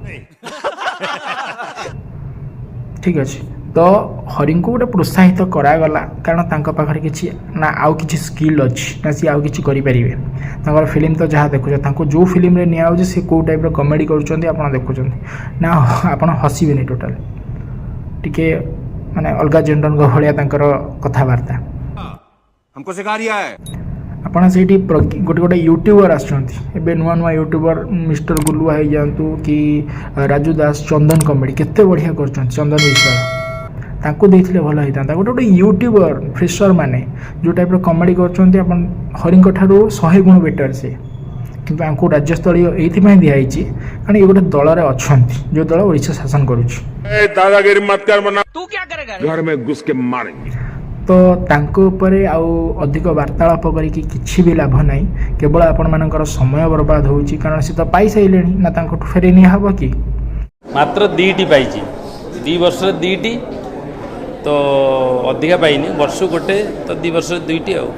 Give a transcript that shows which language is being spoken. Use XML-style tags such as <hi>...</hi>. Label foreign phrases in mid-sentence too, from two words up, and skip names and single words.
<or>ଠିକ୍ ଅଛି, ତ ହରିଙ୍କୁ ଗୋଟେ ପ୍ରୋତ୍ସାହିତ କରାଗଲା, କାରଣ ତାଙ୍କ ପାଖରେ କିଛି ନା ଆଉ କିଛି ସ୍କିଲ୍ ଅଛି ନା ସିଏ ଆଉ କିଛି କରିପାରିବେ। ତାଙ୍କର ଫିଲ୍ମ ତ ଯାହା ଦେଖୁଛ, ତାଙ୍କୁ ଯେଉଁ ଫିଲ୍ମରେ ନିଆହେଉଛି ସେ କେଉଁ ଟାଇପ୍ର କମେଡ଼ି କରୁଛନ୍ତି ଆପଣ ଦେଖୁଛନ୍ତି ନା, ଆପଣ ହସିବେନି ଟୋଟାଲ୍। ଟିକେ ମାନେ ଅଲଗା ଜେଣ୍ଡରଙ୍କ ଭଳିଆ ତାଙ୍କର କଥାବାର୍ତ୍ତା।</or> <hi>हमको सिखा रिया है।</hi> <or>ଆପଣ ସେଇଠି ଗୋଟେ ୟୁଟ୍ୟୁବର ଆସୁଛନ୍ତି, ଏବେ ନୂଆ ୟୁଟ୍ୟୁବର ମିଷ୍ଟର ଗୁଲୁଆ ହେଇଯାଆନ୍ତୁ କି ରାଜୁ ଦାସ, ଚନ୍ଦନ କମେଡ଼ି କେତେ ବଢ଼ିଆ କରୁଛନ୍ତି, ଚନ୍ଦନ ବିଶ୍ୱାଳ, ତାଙ୍କୁ ଦେଇଥିଲେ ଭଲ ହେଇଥାନ୍ତା। ଗୋଟେ</or> <en>YouTuber fresher</en> <or>ମାନେ ଯେଉଁ ଟାଇପ୍ର କମେଡ଼ି କରୁଛନ୍ତି, ଆପଣ ହରିଙ୍କ ଠାରୁ 100 ଗୁଣ ବେଟର ସେ, କିନ୍ତୁ ଆଙ୍କୁ ରାଜ୍ୟସ୍ତରୀୟ ଏଇଥିପାଇଁ ଦିଆହେଇଛି କାରଣ ଏ ଗୋଟେ ଦଳରେ ଅଛନ୍ତି ଯେଉଁ ଦଳ ଓଡ଼ିଶା ଶାସନ କରୁଛି।</or> <hi>दादागिरी मत कर वरना घर में घुस के मारेंगे।</hi> <or>ତ ତାଙ୍କ ଉପରେ ଆଉ ଅଧିକ ବାର୍ତ୍ତାଳାପ କରିକି କିଛି ବି ଲାଭ ନାହିଁ, କେବଳ ଆପଣମାନଙ୍କର ସମୟ ବର୍ବାଦ ହେଉଛି, କାରଣ ସେ ତ ପାଇସାରିଲେଣି ନା, ତାଙ୍କଠୁ ଫେରେଇ ନିଆହେବ କି? ମାତ୍ର 2ଟି ପାଇଛି, 2 ବର୍ଷରେ 2ଟି, ତ ଅଧିକା ପାଇନି, ବର୍ଷକୁ ଗୋଟେ, ତ 2 ବର୍ଷରେ 2ଟି ଆଉ।</or>